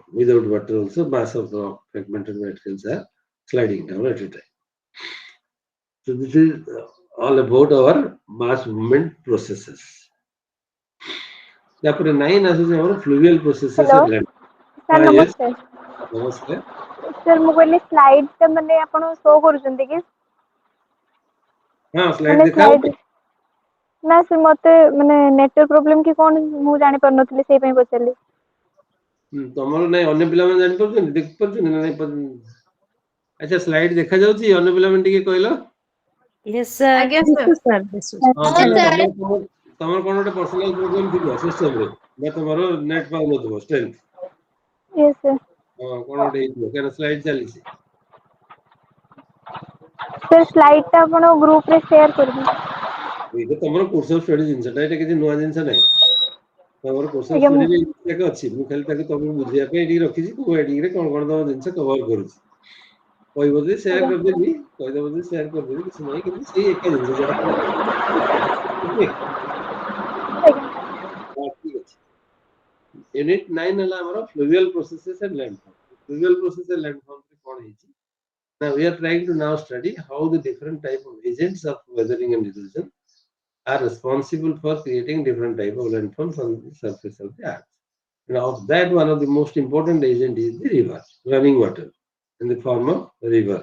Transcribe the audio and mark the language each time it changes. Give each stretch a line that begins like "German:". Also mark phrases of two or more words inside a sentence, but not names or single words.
English: Without water also mass of rock fragmented materials are sliding down at a time. So this is all about our mass movement processes. Chapter 9 is our fluvial processes Hello. and land. Sir, Yes. namaste. Namaste. Sir,
Odia: ମୁଁ କହିଲି ସ୍ଲାଇଡ୍ ଟା ମାନେ ଆପଣ ଶୋ କରୁଛନ୍ତି କି? ହଁ ସ୍ଲାଇଡ୍ ମାନେ ଦେଖା ସ୍ଲାଇଡ୍ ନା sir ମତେ ମାନେ
English: network problem
Odia: କି କଣ ମୁଁ ଜାଣି ପାରୁନଥିଲି ସେଇ ପାଇଁ ପଚାରିଲି. ତମର ନାଇଁ ଅନ୍ୟ ପିଲାମାନେ ଜାଣି ପାରୁଛନ୍ତି ଦେଖି ପାରୁଛନ୍ତି ନା ନାଇଁ ଆଚ୍ଛା ସ୍ଲାଇଡ୍ ଦେଖା ଯାଉଛି ଅନ୍ୟ ପିଲାମାନେ ଟିକେ କହିଲ
English: Yes, sir.
Odia: ଆଜ୍ଞା
English: This is sir. sir. This is.
Odia: ହଁ ତାହେଲେ ତମର କଣ ଗୋଟେ
English: personal problem
Odia: ଥିବ ସିଷ୍ଟମରେ ନା ତମର ନେଟ୍ ପାଉନଥିବ ଷ୍ଟ୍ରେନ୍ଥ
English: Yes sir.
Odia: ହଁ କଣ ଗୋଟେ ହେଇଥିବ କାରଣ ସ୍ଲାଇଡ୍ ଚାଲିଛି Sir ସ୍ଲାଇଡ୍ ଟା ଆପଣ ଗ୍ରୁପ ରେ ସେୟାର କରିବେ. ଏଇଟା ତମର
English: course of study
Odia: ଜିନିଷଟା ଏଇଟା କିଛି ନୂଆ ଜିନିଷ ନାହିଁ ତମର
English: course of
Odia: ଆଜ୍ଞା ଷ୍ଟଡିରେ ଏଇଟା ଅଛି ମୁଁ ଖାଲି ତାକୁ ତମକୁ ବୁଝିବା ପାଇଁ ଏଠିକି ରଖିଛି କୋଉ ହେଡିଂରେ କଣ କଣ ତମ ଜିନିଷ କଭର କରୁଛି କହିବ ଯେ ସେୟାର କରିଦେବି କହିଦେବ ଯେ ସେୟାର କରିଦେବି କିଛି ନାହିଁ କିନ୍ତୁ ସେଇ ଏକା ଜିନିଷ ଯାହା ତମେ ଓକେ ଠିକ ଅଛି
English: यूनिट 9
Odia: ହେଲା ଆମର
English: fluvial processes and landform fluvial process and landform
Odia: କଣ ହେଇଛି
English: now we are trying to now study how the different type of agents of weathering and erosion are responsible for creating different type of landforms on the surface of the earth. Now of that one of the most important agent is the river, running water in the form of river.